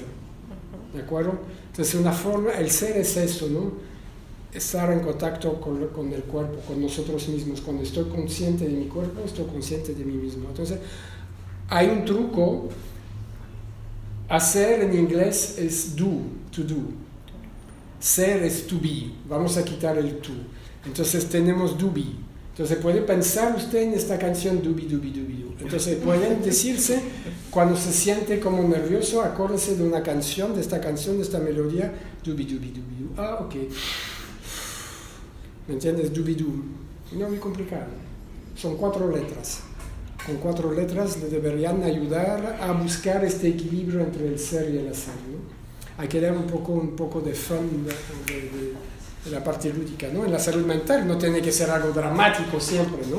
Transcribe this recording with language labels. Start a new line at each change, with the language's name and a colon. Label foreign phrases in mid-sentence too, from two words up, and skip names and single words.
Spanish: ¿De acuerdo? Entonces una forma, el ser es eso, ¿no? Estar en contacto con el cuerpo, con nosotros mismos. Cuando estoy consciente de mi cuerpo, estoy consciente de mí mismo. Entonces, hay un truco. Hacer en inglés es do,
English: to do.
Spanish: Ser es
English: to be.
Spanish: Vamos a quitar el to. Entonces, tenemos
English: do be.
Spanish: Entonces, puede pensar usted en esta canción
English: do be, do be, do
Spanish: be, do. Entonces, pueden decirse, cuando se siente como nervioso, acuérdese de una canción, de esta melodía,
English: do be, do be, do be, do. Ah, ok.
Spanish: ¿Me entiendes? Doobie-doo. No es muy complicado. Son 4 letras. Con 4 letras le deberían ayudar a buscar este equilibrio entre el ser y el hacer, ¿no? Hay que dar un poco de fun de la parte lúdica, ¿no? En la salud mental no tiene que ser algo dramático siempre, ¿no?